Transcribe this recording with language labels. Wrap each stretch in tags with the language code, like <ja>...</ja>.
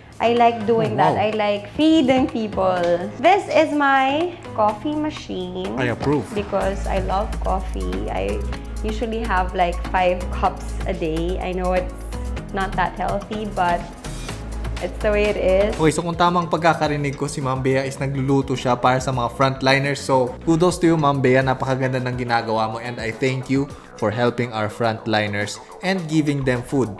<en>I like doing that. Wow. I like feeding people. This is my coffee machine. I approve. Because I love coffee. I usually have like 5 cups a day. I know it's not that healthy, but it's the way it is.</en> <tl>Okay, so kung tamang pagkakarinig ko, si Ma'am Bea is nagluluto siya para sa mga frontliners.</tl> <en>So, kudos to you, Ma'am Bea.</en> <tl>Napakaganda ng ginagawa mo</tl> <en>and I thank you for helping our frontliners and giving them food.</en>